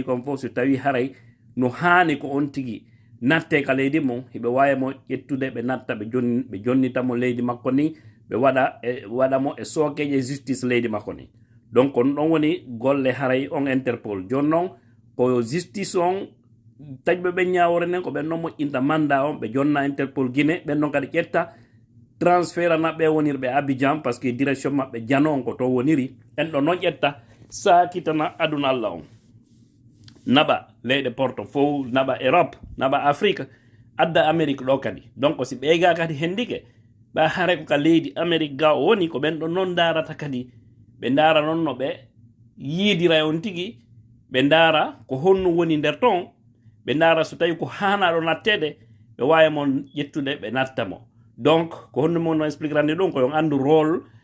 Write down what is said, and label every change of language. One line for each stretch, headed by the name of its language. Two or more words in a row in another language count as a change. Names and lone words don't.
Fula: kon fof so tawi haray no haani ko on tigi natte ka leydi mum hiɓe wawi mo ƴettude ɓe natta ɓe jonnitamo leydi makko ni ɓe waɗa mo e sookeje justice leydi makko ni donc on ɗon woni golle haray on Interpol joni noon ko justice on taƴɓe ɓe ñawore nden ko ɓen noon moƴƴinta mandat on ɓe jonna Interpol Guinée ɓen noon kadi ƴetta transfert anaɓe wonirɓe Abidjan
French: par ce que
Fula: direction maɓɓe jano on ko to woniri en ɗon noon ƴetta sakitana aduna Allah on naɓa leyɗe porto fof naɓa Europe naɓa Afrique adda Amérique ɗo kadi donc si ɓeyga kadi hendike ɓa hare ko ka leydi Amérique ga o woni ko ɓen ɗon noon darata kadi ɓe dara noon no ɓe yiidira on tigi ɓe dara ko honno woni nder ton ɓe dara so tawi ko hanaɗo nattede ɓe wawi mon ƴettude ɓe nattamo donc ko honno mon no expliquerande ɗum ko yon andu rôle